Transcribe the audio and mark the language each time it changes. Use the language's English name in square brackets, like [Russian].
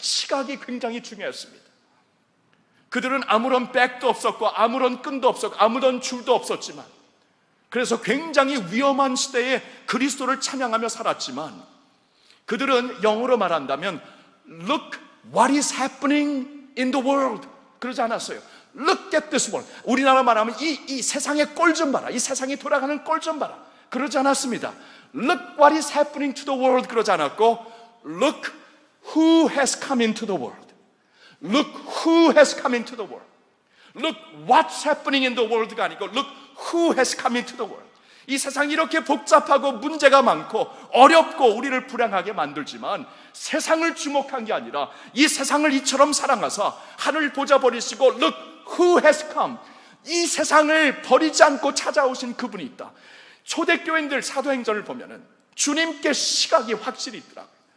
[Korean] 시각이 굉장히 중요했습니다. 그들은 아무런 백도 없었고 아무런 끈도 없었고 아무런 줄도 없었지만, 그래서 굉장히 위험한 시대에 그리스도를 찬양하며 살았지만, 그들은 영어로 말한다면 [English] Look what is happening in the world, [Korean] 그러지 않았어요. [English] Look at this world. [Korean] 우리나라 말하면 이 세상의 꼴 좀 봐라, 이 세상이 돌아가는 꼴 좀 봐라, 그러지 않았습니다. [English] Look what is happening to the world [Korean] 그러지 않았고, [English] Look who has come into the world. Look who has come into the world. Look what's happening in the world가 아니고 Look who has come into the world. [Korean] 이 세상이 이렇게 복잡하고 문제가 많고 어렵고 우리를 불행하게 만들지만, 세상을 주목한 게 아니라 이 세상을 이처럼 사랑하사 하늘 보좌 버리시고 [English] Look who has come. [Korean] 이 세상을 버리지 않고 찾아오신 그분이 있다. 초대교인들 사도행전을 보면은 주님께 시각이 확실히 있더라고요.